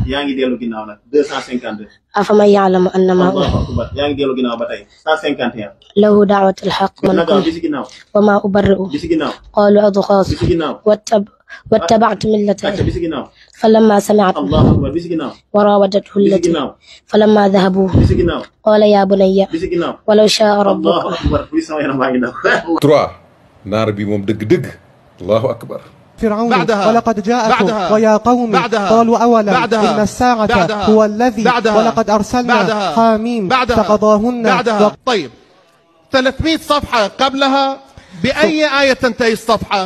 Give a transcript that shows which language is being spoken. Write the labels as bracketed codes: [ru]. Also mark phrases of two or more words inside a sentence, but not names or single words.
[wo] yaa ngi dellu ginnaaw nag 252. [ar] أفمن يعلم أنما الله أكبر [wo] yaa ngi dellu ginnaaw ba tey 151. [ar] له دعوة الحق من [wo] nagaw bi si ginnaaw. [ar] وما أبرئ [wo] bi si ginnaaw. [ar] قالوا أضغاث [wo] bi si ginnaaw. [ar] واتبعت ملة [wo] acca bi si ginnaaw. [ar] فلما سمعت الله أكبر [wo] bi si ginnaaw. [ar] وراودته [wo] bi si [ar] التي [wo] ginnaaw. [ar] فلما ذهبوا [wo] bi si ginnaaw. [ar] قال يا بني [wo] bi si ginnaaw. [ar] ولو شاء allahu ربك [wo] akbar bi sama yaram baa ngi daw. 3 naar bi moom dëgg-dëgg [ar] الله أكبر. فرعون ولقد جاءكم ويا قوم قالوا أولا إن الساعة هو الذي ولقد أرسلنا حاميم فقضاهن. طيب 300 صفحة قبلها بأي آية تنتهي الصفحة؟